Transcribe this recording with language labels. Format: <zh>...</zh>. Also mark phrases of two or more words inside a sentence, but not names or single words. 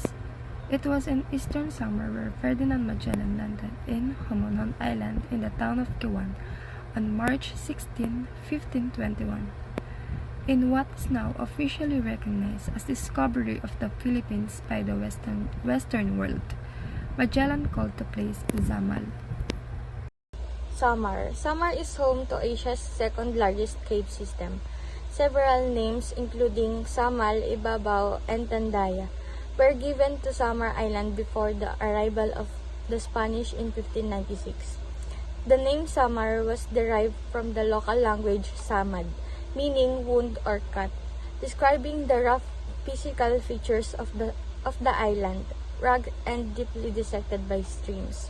<en>It was in Eastern Samar where Ferdinand Magellan landed in Homonhon Island in the town of Kiwan on March 16, 1521. In what is now officially recognized as discovery of the Philippines by the Western world, Magellan called the place Zamal. Samar. Samar is home to Asia's second largest cave system. Several names including Samal, Ibabaw, and Tandaya were given to Samar Island before the arrival of the Spanish in 1596. The name Samar was derived from the local language Samad, meaning wound or cut, describing the rough physical features of the island, rugged and deeply dissected by streams.</en>